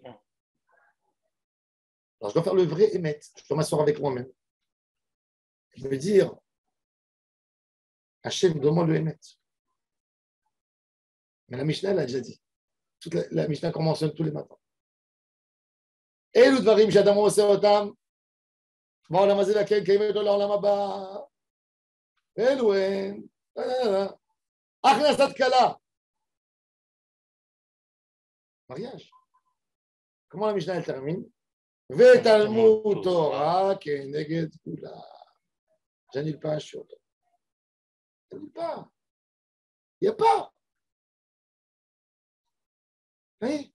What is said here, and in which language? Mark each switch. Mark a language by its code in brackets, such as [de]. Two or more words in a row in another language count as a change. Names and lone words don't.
[fr] Alors, je dois faire le vrai émet. Je dois m'asseoir avec moi-même. Je veux dire, Hachem, donne-moi le émet. Mais la Mishnah l'a déjà dit. La Mishnah commence tous les matins. Et le [he] דברים שאדם עושה אותם, בעולם הזה לקיים קיימת לו לעולם הבא. אלו הם. הכנסת כלה. [fr] Mariage. Comment la Mishnah elle termine? [he] ותלמוד תורה כנגד כולם. [fr] J'annule pas un shiur. J'annule pas. Il n'y a pas. Oui.